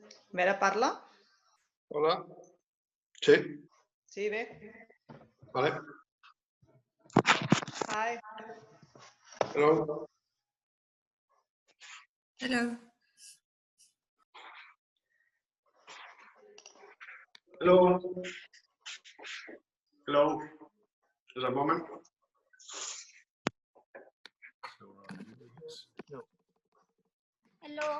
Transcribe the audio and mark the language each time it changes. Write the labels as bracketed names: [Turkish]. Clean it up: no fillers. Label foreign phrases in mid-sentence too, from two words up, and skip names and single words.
[Catalan] Vera parla? Hola. Sí, Sí, bé. vale. [English] Hi. Hello. Hello. Hello. Hello. Just a moment. Hello.